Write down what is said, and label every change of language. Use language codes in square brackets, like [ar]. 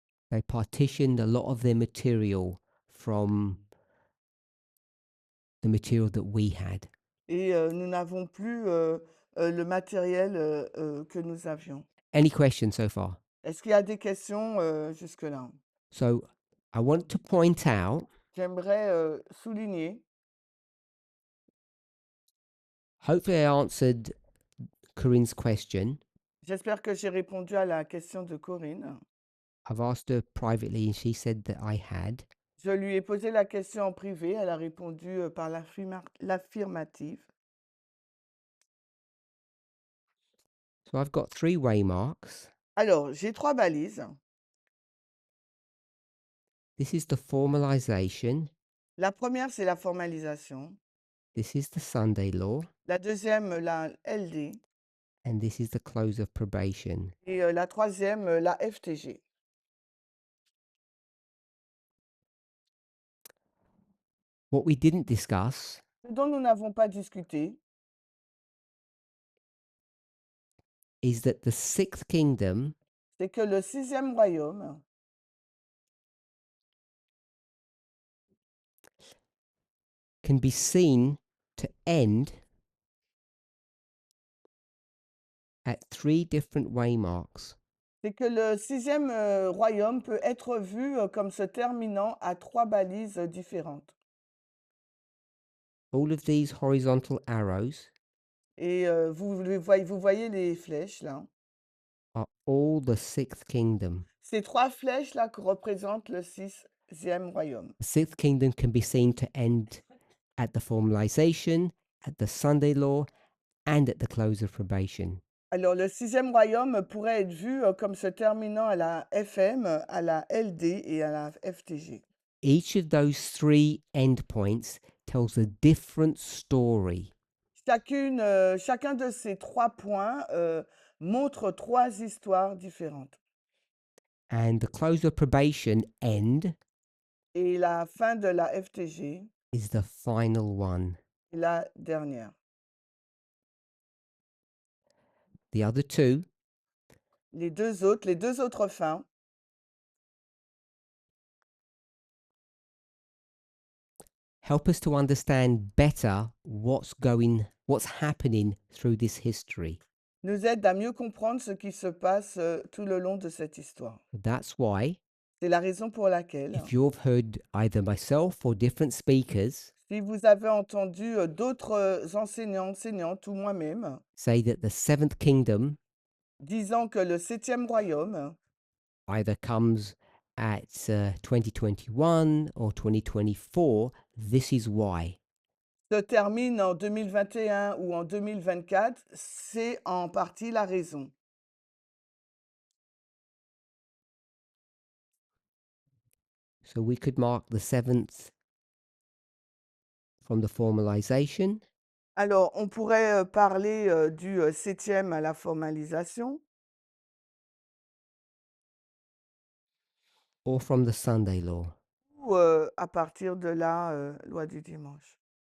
[en] They partitioned a lot of their material from the material that we had. [fr] Et nous n'avons plus le matériel que nous avions. [en] Any questions so far? [fr] Est-ce qu'il y a des questions jusque-là? [en] So I want to point out, [fr] J'aimerais souligner, [en] hopefully I answered Corinne's question. [fr] j'espère que j'ai répondu à la question de Corinne. [en] I've asked her privately and she said that I had. [fr] Je lui ai posé la question en privé, elle a répondu par l'affirmative. [en] So I've got 3 waymarks. [fr] Alors, j'ai 3 balises. [en] This is the formalization. [fr] La première, c'est la formalisation. [en] This is the Sunday law. [fr] La deuxième, la LD. [en] And this is the close of probation. [fr] Et la troisième, la FTG. [en] What we didn't discuss [fr] Ce dont nous n'avons pas discuté, [en] is that the 6th kingdom [fr] c'est que le 6e royaume [en] can be seen to end at 3 different waymarks. [fr] c'est que le 6e royaume peut être vu comme se terminant à 3 balises différentes. [en] All of these horizontal arrows [fr] Et vous voyez les flèches là. [en] are all the 6th kingdom. [fr] Ces 3 flèches là que représentent le 6e royaume. [en] The 6th kingdom can be seen to end at the formalization, at the Sunday law, and at the close of probation. [fr] Alors le 6e royaume pourrait être vu comme se terminant à la FM, à la LD et à la FTG. [en] Each of those 3 endpoints tells a different story. [fr] Chacun de ces 3 points montre 3 histoires différentes. [en] And the close of probation end [fr] Et la fin de la FTG [en] is the final one. [fr] est la dernière. [en] The other 2 [fr] Les deux autres fins [en] help us to understand better what's happening through this history. [fr] nous aident à mieux comprendre ce qui se passe tout le long de cette histoire. [en] That's why, [fr] C'est la raison pour laquelle, [en] if you've heard either myself or different speakers [fr] si vous avez entendu d'autres enseignantes ou moi-même [en] say that the 7th kingdom [fr] disant que le 7e royaume [en] either comes at 2021 or 2024, this is why. [fr] se termine en 2021 ou en 2024, c'est en partie la raison. [en] So we could mark the 7th from the formalization, [fr] Alors, on pourrait parler du 7e à la formalisation [en] or from the Sunday law. [fr] ou à partir de la loi du dimanche.